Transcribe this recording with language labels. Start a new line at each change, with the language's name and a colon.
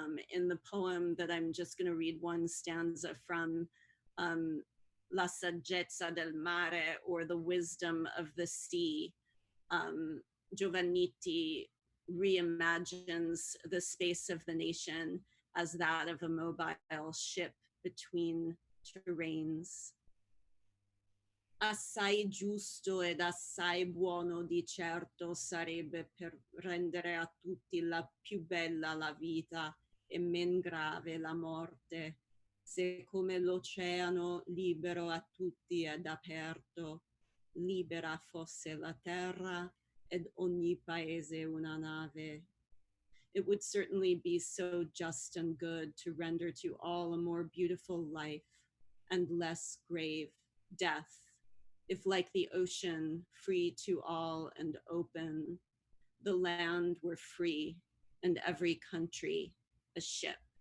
English: In the poem that I'm just going to read one stanza from,
Italian: La saggezza del mare,
English: or the wisdom of the sea, Giovannitti reimagines the space of the nation as that of a mobile ship between terrains.
Italian: Assai giusto ed assai buono di certo sarebbe per rendere a tutti la più bella la vita e men grave la morte, se come l'oceano libero a tutti ed aperto, libera fosse la terra ed ogni paese una nave.
English: It would certainly be so just and good to render to all a more beautiful life and less grave death, if like the ocean, free to all and open, the land were free and every country a ship.